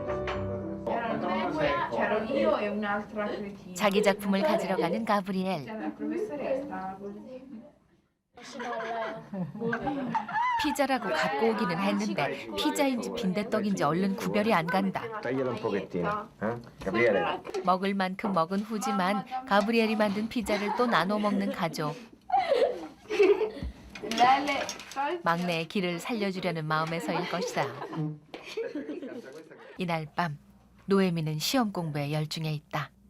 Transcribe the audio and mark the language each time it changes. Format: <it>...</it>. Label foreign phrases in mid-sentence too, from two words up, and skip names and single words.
<ko>자기 작품을 가지러 가는 가브리엘. 피자라고 갖고 오기는 했는데 피자인지 빈대떡인지 얼른 구별이 안 간다.</ko> <it>Taglialo un pochettino, Gabriele.</it> <ko>먹을 만큼 먹은 후지만 가브리엘이 만든 피자를 또 나눠 먹는 가족. 막내의 길을 살려주려는 마음에서일 것이다. 이날 밤 노예미는 시험 공부에 열중해 있다.</ko>